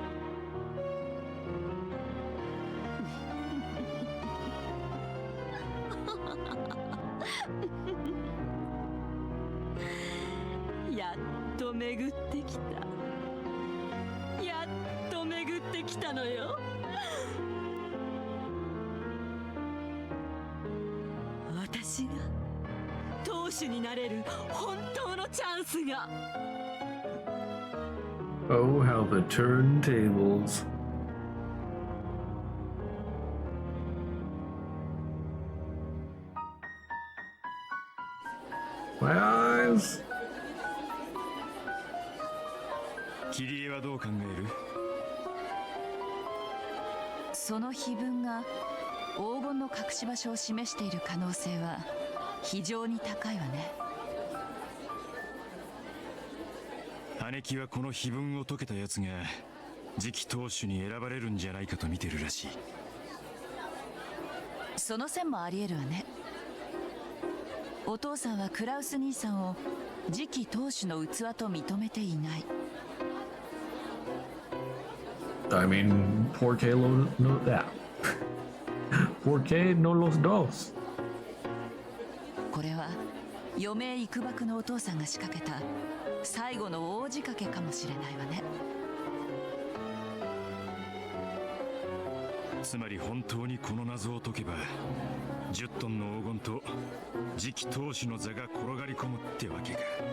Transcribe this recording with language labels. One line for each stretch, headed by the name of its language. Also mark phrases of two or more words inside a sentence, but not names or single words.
Japanese: やっと巡ってきた。やっと巡ってきたのよ。私が当主になれる本当のチャンスが。
English: Oh, how the turntables. My eyes.
Japanese: キリエはどう考える？その碑文が黄金の隠し場所を示している可能性は非常に高いわね。姉貴はこの碑文を解けたやつが次期当主に選ばれるんじゃないかと見てるらしい。その線もありえるわね。お父さんはクラウス兄さんを次期当主の器と認めていない。
English: I mean,
Spanish: ¿por qué no that? ¿Por qué no los dos?
Japanese: これは余命いくばくのお父さんが仕掛けた最後の大仕掛けかもしれないわね。つまり本当にこの謎を解けば10トンの黄金と次期当主の座が転がり込むってわけか。